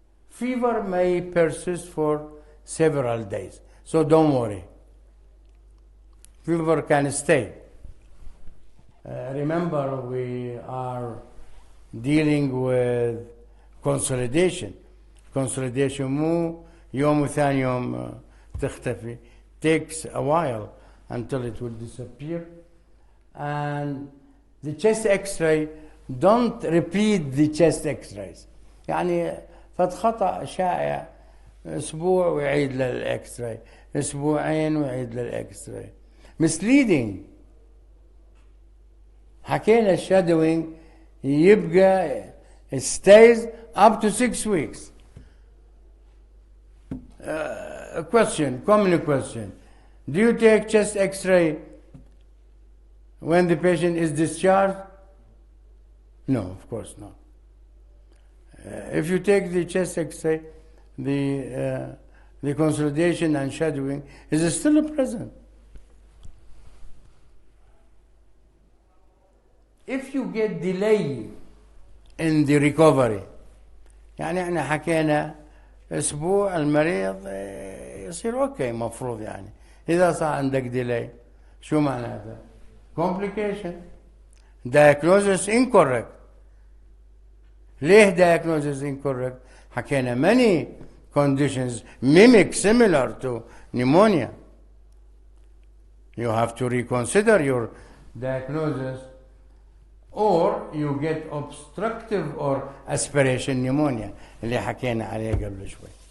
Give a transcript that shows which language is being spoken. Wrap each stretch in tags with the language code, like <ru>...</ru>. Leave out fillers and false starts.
<en>Fever may persist for several days, so don't worry. Fever can stay. Remember, we are dealing with consolidation.</en> <ar>Consolidation مو يوم وثاني يوم تختفي.</ar> <en>Takes a while until it will disappear. And the chest X-ray, don't repeat the chest X-rays.</en> <ar>يعني فد خطأ شائع أسبوع ويعيد للإكس-راي، أسبوعين ويعيد للإكس-راي.</ar> <en>Misleading.</en> <ar>حكينا</ar> <en>shadowing</en> <ar>يبقى</ar> <en>it stays up to 6 weeks. A question, common question. Do you take chest X-ray when the patient is discharged? No, of course not. If you take the chest X-ray, the consolidation and shadowing is still present. If you get delay in the recovery,</en> <ar>يعني احنا حكينا اسبوع المريض يصير اوكي مفروض يعني. اذا صار عندك delay شو معناته؟ complication.</ar> <en>Diagnosis incorrect.</en> <ar>ليه</ar> <en>diagnosis incorrect؟</en> <ar>حكينا</ar> <en>many conditions mimic similar to pneumonia, you have to reconsider your diagnosis, or you get obstructive or aspiration pneumonia</en> <ar>اللي حكينا عليه قبل شوي.</ar>